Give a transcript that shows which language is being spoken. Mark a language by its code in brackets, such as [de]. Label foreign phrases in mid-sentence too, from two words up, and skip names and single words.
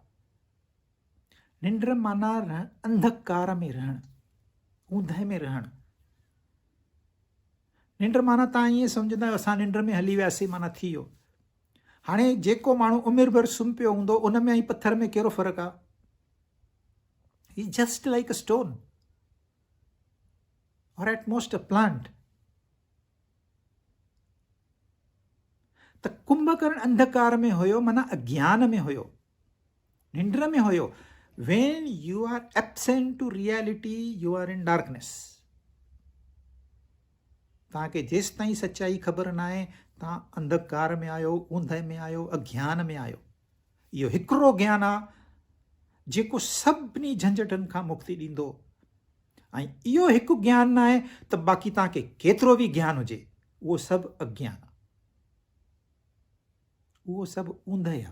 [sd] निंड माना अंधकार में रहणु, ऊंदहि में रहणु। निंड माना तव्हां ईअं सम्झंदा आहियो असां निंड में हली वियासीं माना थी वियो। हाणे जेको माण्हू उमिरि भर सुम्ही पियो हूंदो, उन में ऐं पत्थर में कहिड़ो फ़र्क़ु आहे? [en] ही just like a stone और at most a plant. [sd] त कुंभकर्ण अंधकार में हुयो, माना अज्ञान में हुयो, निंड में हुयो। [en] When you are absent to reality, you are in darkness. [sd] तव्हांखे जेसि ताईं सच्चाई ख़बर न आहे, तव्हां अंधकार में आहियो, ऊंदहि में आहियो, अज्ञान में आहियो। इहो हिकिड़ो ज्ञान आहे जेको सभिनी झंझटनि खां मुक्ति ॾींदो। ऐं इहो हिकु ज्ञान न आहे त बाक़ी तव्हांखे केतिरो बि ज्ञान हुजे, उहो सभु अज्ञान आहे, उहो सभु ऊंदहि आहे।